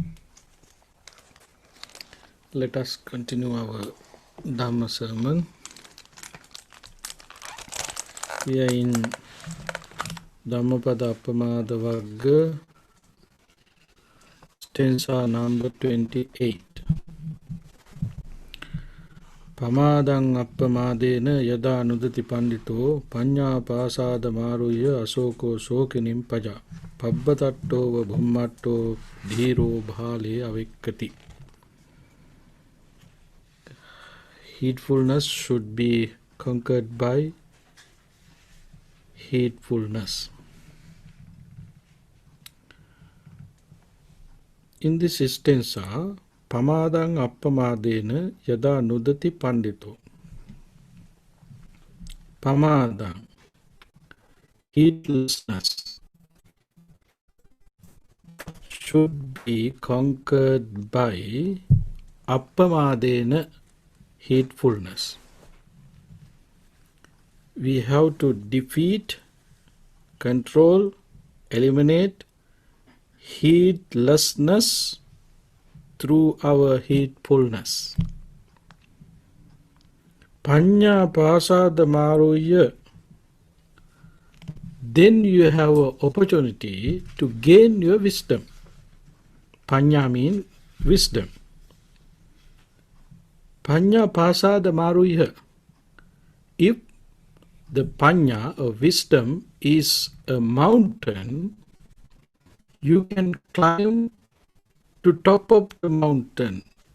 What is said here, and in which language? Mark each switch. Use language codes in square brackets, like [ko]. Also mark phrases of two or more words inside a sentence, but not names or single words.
[en] Let us continue our Dhamma sermon. We are in Dhammapada Appamada Varga, stanza number 28. [pi] Pamadang appamadena yada nudati pandito panya pasada maruya asoko sokinim paja pabbatato va bhummatto dhiro bhale avikkati. [en] Heedfulness should be conquered by heedfulness. In this stanza, [pi] pamadang appamadena yada nudati pandito. Pamadang, [en] heedlessness, should be conquered by appamadena, heedfulness. We have to defeat, control, eliminate heedlessness through our heedfulness. [pi] Panya pasada maruya. [en] Then you have an opportunity to gain your wisdom. Panya means wisdom. [pi] Panya pasada maruya. [en] If the panya or wisdom is a mountain, you can climb to top of the mountain,